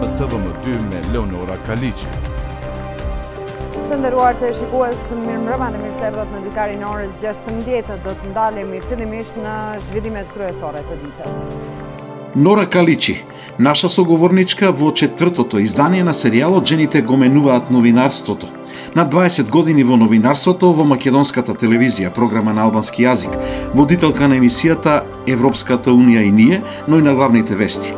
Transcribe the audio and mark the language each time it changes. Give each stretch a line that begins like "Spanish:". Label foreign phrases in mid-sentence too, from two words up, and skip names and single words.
Albanian: TV me Leonora Kaliqi. Të nderuar të shikues, mirëmbrëma dhe mirë se erdhët në ditarin e orës 16. Do të ndalemi fillimisht në zhvillimet kryesore të ditës.
Macedonian: Нора Каличи, наша соговорничка во четвртото издание на серијалот Жените го менуваат новинарството. На 20 години во новинарството во македонската телевизија, програма на албански јазик, водителка на емисијата Европската унија и ние, но и на главните вести.